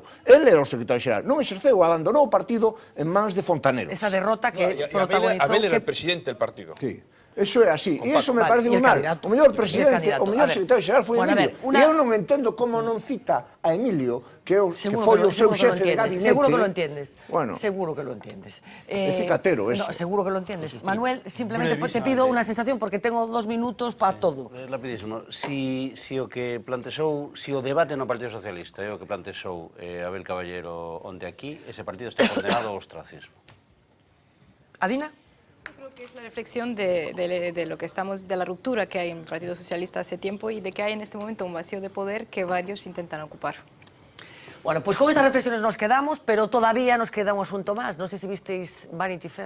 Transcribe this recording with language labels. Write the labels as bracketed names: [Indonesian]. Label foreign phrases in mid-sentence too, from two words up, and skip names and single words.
[Galician] El era o secretario xeral, non exerceu, abandonou o partido en mans de Fontanero. Esa derrota que protagonizou... [Spanish] Abel era el presidente del partido. Sí. [Galician] Eso é así, e iso me parece moi mal. O mellor presidente, o mellor secretario xeral foi Emilio. E eu non entendo como non cita a Emilio, que foi o seu xefe de gabinete. [Spanish] Seguro que lo entiendes. Bueno, seguro que lo entiendes. [Galician] É cicatero ese. [Spanish] No, seguro que lo entiendes. Manuel, simplemente te pido una sensación, porque tengo 2 minutos para todo. Rapidísimo. [Galician] Si o que plantexou, si o debate no Partido Socialista é o que plantexou Abel Caballero onde aquí, ese partido está condenado ao ostracismo. Adina? [Spanish] Creo que es la reflexión de lo que estamos, de la ruptura que hay en el Partido Socialista hace tiempo y de que hay en este momento un vacío de poder que varios intentan ocupar. Bueno, pues con estas reflexiones nos quedamos, pero todavía nos queda un asunto más. No sé si visteis Vanity Fair.